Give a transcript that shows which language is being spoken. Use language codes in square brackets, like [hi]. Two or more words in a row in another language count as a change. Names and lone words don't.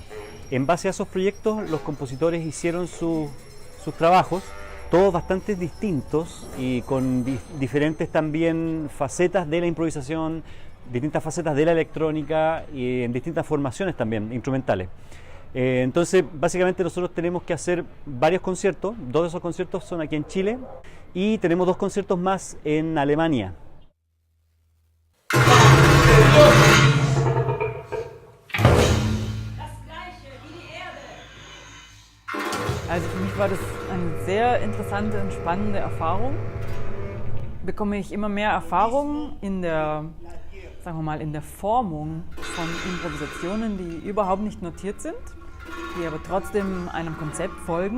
[es] En base a esos proyectos, los compositores hicieron sus trabajos, todos bastante distintos y con diferentes también facetas de la improvisación, distintas facetas de la electrónica y en distintas formaciones también instrumentales. Entonces, básicamente nosotros tenemos que hacer varios conciertos. 2 de esos conciertos son aquí en Chile y tenemos 2 conciertos más en Alemania. [de] Also für mich war das eine sehr interessante und spannende Erfahrung. Bekomme ich immer mehr Erfahrung in der, sagen wir mal, in der Formung von Improvisationen, die überhaupt nicht notiert sind, die aber trotzdem einem Konzept folgen.